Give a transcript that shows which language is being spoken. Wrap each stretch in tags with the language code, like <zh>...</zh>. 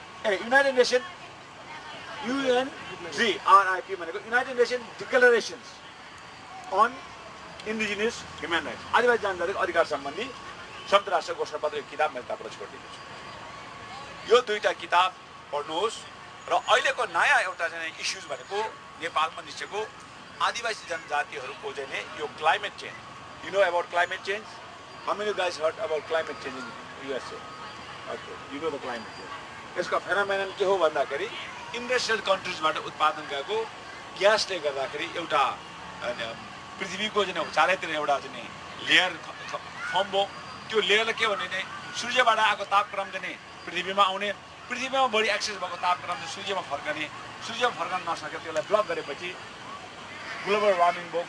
<ne>United nation UNGRIP भनेको United nation डिक्लेरेसन्स on indigenous human rights. आदिवासी जनजातिको अधिकार सम्बन्धी संयुक्त राष्ट्र घोषणापत्र एक किताब मैले तपाईँलाई छोडिदिएको छु. यो दुईटा किताब पढ्नुहोस्. र अहिलेको नयाँ एउटा चाहिँ इस्युज भनेको नेपालमा निस्केको आदिवासी जनजातिहरूको चाहिँ यो climate change.</ne> <en>You know about climate change? How many of you guys heard about climate change in USA? Okay, you know the climate change.</en> <ne>यसको फेनोमेनन के हो भन्दाखेरि इन्डस्ट्रियल कन्ट्रिजबाट उत्पादन गरेको ग्यासले गर्दाखेरि एउटा पृथ्वीको चाहिँ चारैतिर एउटा चाहिँ लेयर फर्म भयो. त्यो लेयरले के भने सूर्यबाट आएको तापक्रम चाहिँ पृथ्वीमा आउने पृथ्वीमा बढी एक्सेस भएको तापक्रम चाहिँ सूर्यमा फर्कन नसक्यो, त्यसलाई ब्लक गरेपछि ग्लोबल वार्मिङ भयो।</ne>